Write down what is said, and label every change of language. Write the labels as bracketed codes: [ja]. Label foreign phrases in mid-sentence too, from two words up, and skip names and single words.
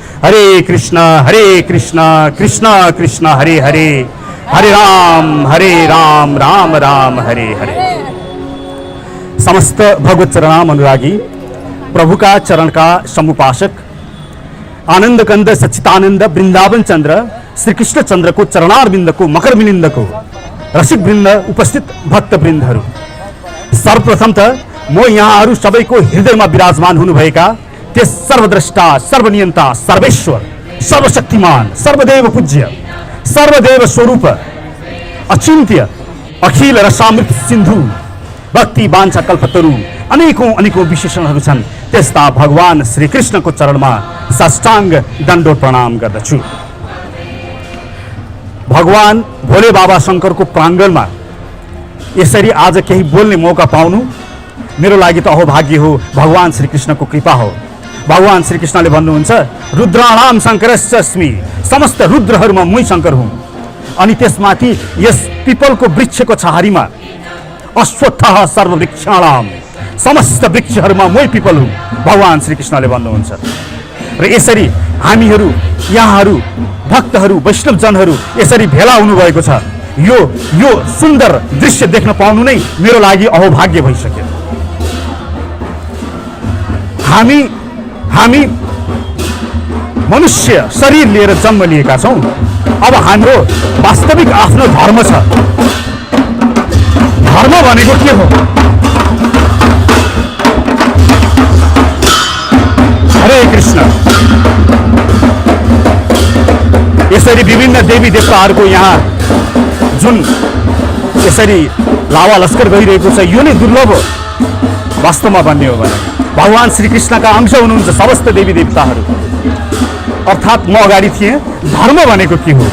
[sa] हरे कृष्ण कृष्ण कृष्ण हरे हरे, हरे राम राम राम हरे हरे। [ne] समस्त भगवत चरणाम अनुरागी, प्रभु का चरण का समुपासक, आनंद कंद सच्चिदानंद वृंदावन चंद्र श्री कृष्ण चंद्र को चरणारविंद को मकर मिलिंद को रसिक वृंद उपस्थित भक्त वृन्दहरू, सर्वप्रथम त म यहाँहरू सबैको हृदयमा विराजमान हुनुभएका त्यस सर्वद्रष्टा सर्वनियन्ता सर्वेश्वर सर्वशक्तिमान सर्वदेव पूज्य सर्वदेव स्वरूप अचिन्त्य अखिल रसामृत सिन्धु भक्ति वाञ्छा कल्पतरु अनेकौं विशेषणहरू छन्, त्यस्ता भगवान श्री कृष्णको चरणमा साष्टांग दण्डोत प्रणाम गर्दछु। भगवान भोले बाबा शंकरको प्राङ्गणमा यसरी आज केही बोल्ने मौका पाउनु मेरो लागि त अहोभाग्य हो, भगवान श्री कृष्णको कृपा हो। भगवान श्री कृष्णले भन्नुहुन्छ, [sa] रुद्राणाम शंकरस्मि, [ne] समस्त रुद्रहरूमा मै शंकर हुँ। अनि त्यसमाथि यस पिपलको वृक्षको छहारीमा [sa] अश्वत्थः सर्ववृक्षाणाम, [ne] समस्त वृक्षहरूमा मै पिपल हुँ, भगवान श्री कृष्णले भन्नुहुन्छ। र यसरी हामीहरू यहाँहरू भक्तहरू वैष्णवजनहरू यसरी भेला हुनुभएको छ, यो सुन्दर दृश्य देख्न पाउनु नै मेरो लागि अहोभाग्य भइसक्यो। हामी मनुष्य शरीर लिएर जन्म लिएका छौं। अब हाम्रो वास्तविक आफ्नो धर्म छ। धर्म भनेको के हो? हरे कृष्ण। यसरी विभिन्न देवी देवताहरूको यहाँ जुन यसरी लावा लस्कर गइरहेको छ, यो नै दुर्लभ हो। वास्तवमा भन्ने हो भने भगवान श्री कृष्णका अंश हुनुहुन्छ समस्त देवी देवताहरू। अर्थात् म अगाडि थिएँ। धर्म भनेको के हो?